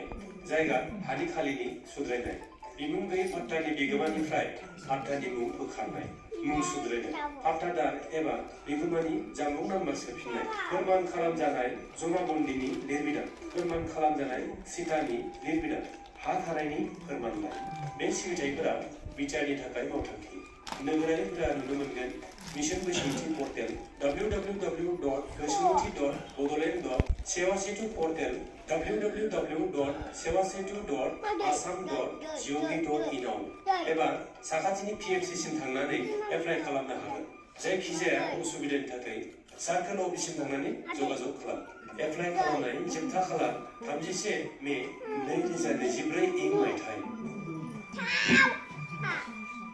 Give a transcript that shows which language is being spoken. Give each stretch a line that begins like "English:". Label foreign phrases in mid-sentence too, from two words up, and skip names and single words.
Bodo: जायगा हानि खालिनि सुद्रायनाय बिमुं गैयै पाट्टानि बिगोमानिफ्राय पाट्टानि मुं बोखारनाय मुं सुद्रायनाय पाट्टादार एबा बिगोमानि जानबुं नाम्बार सोफिननाय फोरमान खालामजानाय जमाबन्दीनि लिरबिदां फोरमान खालामजानाय सिटानि लिरबिदां हा थानायनि फोरमानलाइ बे सिबिथायफोरा बिटिआरनि थाखाय मावथांखि नोगोरारिफोरा नुनो मोनगोन मिशन बैसुमुथि पर्टेल www.बैसुमुथि.bodoland.sewasetu पर्टेल www.sewasetu.assam.gov.in आव एबा साखाथिनि पिएमसिसिम थांनानै एप्लाइ खालामनो हागोन जायखिजाया उसुबिदानि थाखाय सार्केल अफिससिम थांनानै जगाजग खालाम एप्लाइ खालामनाय जोबथा खालार 31 मे 2024 इं मायथाइ